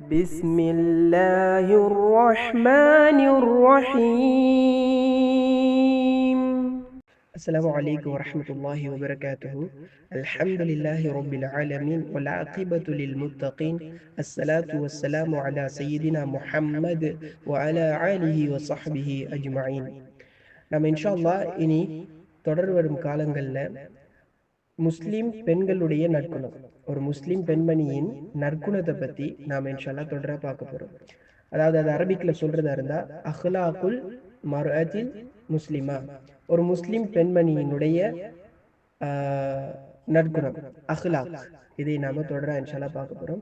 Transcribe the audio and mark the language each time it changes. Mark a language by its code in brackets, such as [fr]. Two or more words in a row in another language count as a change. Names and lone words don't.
[ar] بسم الله الرحمن الرحيم. السلام عليكم ورحمة الله وبركاته. الحمد لله رب العالمين والعاقبة للمتقين. الصلاة والسلام على سيدنا محمد وعلى آله وصحبه أجمعين. [ta] நம்ம [ar] إن شاء الله [ta] இனி தொடர் வரும் காலங்களில் முஸ்லிம் பெண்களுடைய நற்குணம், ஒரு முஸ்லிம் பெண்மணியின் நற்குணத்தை பற்றி நாம் இன்ஷால்லா தொடர பார்க்க போகிறோம். அதாவது அது அரபிக்கில் சொல்றதா இருந்தால் [ar] أخلاق المرأة المسلمة, [ta] ஒரு முஸ்லிம் பெண்மணியினுடைய நற்குணம் அஹ்லாக், இதை நாம தொடர இன்ஷால்லா பார்க்க போகிறோம்.